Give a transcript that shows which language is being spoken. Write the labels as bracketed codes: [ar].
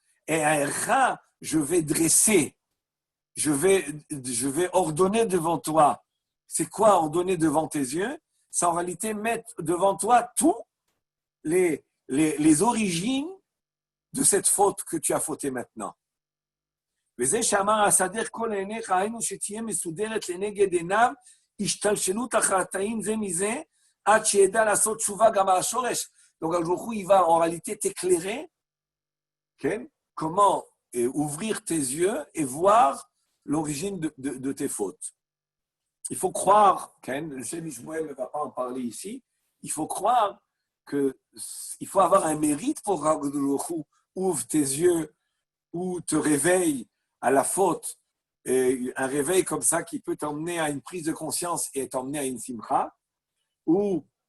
[fr] Et un rat, je vais dresser, je vais ordonner devant toi. C'est quoi ordonner devant tes yeux? C'est en réalité mettre devant toi tous les origines de cette faute que tu as fautée maintenant. [he] וזה שאמר הסדר כל עיניך, היינו שתהיה מסודרת לנגד עיניו, השתלשלות החטאים זה מזה, עד שידע לעשות תשובה גם על השורש. [fr] Donc, Al-Jokhou, il va en réalité t'éclairer comment ouvrir tes yeux et voir l'origine de tes fautes. Il faut croire, le Shem Ishmael ne va pas en parler ici, il faut croire qu'il faut avoir un mérite pour que Al-Jokhou ouvre tes yeux ou te réveille à la faute, et un réveil comme ça qui peut t'emmener à une prise de conscience et t'emmener à une simcha, ou